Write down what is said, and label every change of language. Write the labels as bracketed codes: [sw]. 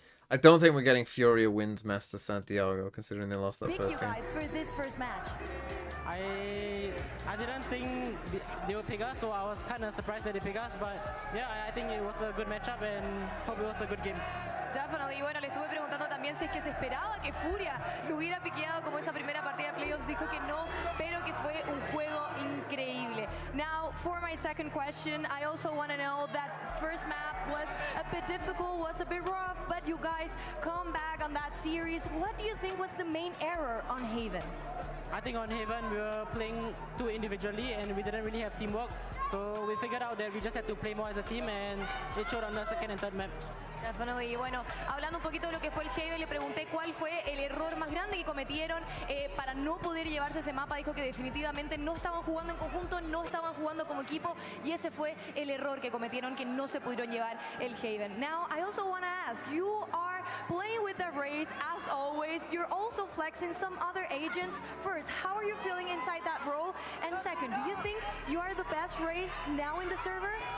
[en] I don't think we're getting Furia wins Master Santiago, considering they lost that Thank first you game. guys for this first match. I didn't think they would pick us, so I was kind of surprised that they picked us. But yeah, I think it was a good matchup and hope it was a good game. Definitely. [es] Y bueno, le estuve preguntando también si es que se esperaba que Furia lo hubiera piqueado como esa primera partida de playoffs. Dijo que no, pero que fue un juego increíble. [en] Now, for my second question, I also want to know that first map was a bit difficult, was a bit rough, but you guys come back on that series. What do you think was the main error on Haven? I think on Haven we were playing too individually and we didn't really have teamwork. So we figured out that we just had to play more as a team, and it showed on the second and third map. Definitely. [es] Y bueno, hablando un poquito de lo que fue el Haven, le pregunté cuál fue el error más grande que cometieron para no poder llevarse ese mapa. Dijo que definitivamente no estaban jugando en conjunto, no estaban jugando como equipo, y ese fue el error que cometieron, que no se pudieron llevar el Haven. [en] Now, I also want to ask, you are playing with the Raze as always. You're also flexing some other agents. First, how are you feeling inside that role? And second, do you think you are the best Raze now in the server?